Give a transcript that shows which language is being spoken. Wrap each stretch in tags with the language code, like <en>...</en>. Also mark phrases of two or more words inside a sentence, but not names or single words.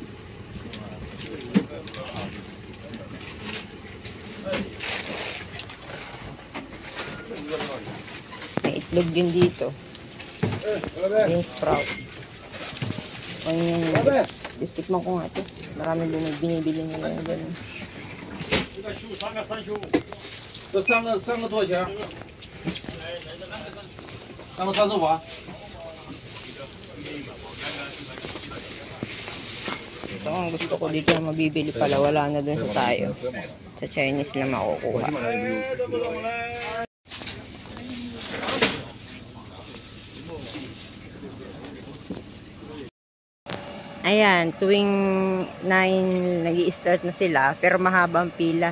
<tl>May itlog din dito.</tl> <en>Bean sprout. Onion rings.</en> <tl>Istikman ko nga ito. Marami binibili nila yung ganun.</tl> <zh>这三个多少钱？三个35。</zh> <tl>Ito ang gusto ko dito na mabibili pala. Wala na dun sa tayo. Sa Chinese lang makukuha. Ayan, tuwing 9 nag-i-start na sila, pero mahaba ang pila.</tl>